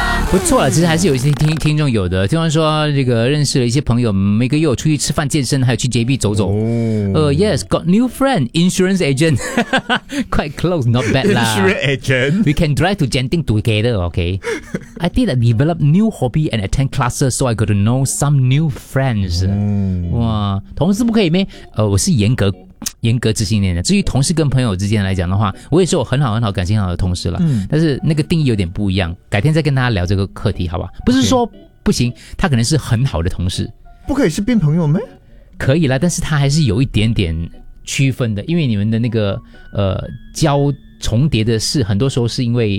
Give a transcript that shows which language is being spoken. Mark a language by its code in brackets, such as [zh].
[zh] 不错了，其实还是有一些听众有的。听众说这个认识了一些朋友，每个月有出去吃饭、健身，还有去 JB 走走。 [en] Yes, got new friend, insurance agent, quite close, not bad lah. Insurance agent, we can drive to Genting together. Okay, I did develop new hobby and attend classes, so I got to know some new friends. [zh] 哇，同事不可以咩？我是严格执行的。至于同事跟朋友之间来讲的话，我也是有很好很好感情很好的同事了。但是那个定义有点不一样，改天再跟大家聊这个课题好吧。不是说不行，他可能是很好的同事。不可以是变朋友吗？可以啦，但是他还是有一点点区分的，因为你们的那个交重叠的事很多时候是因为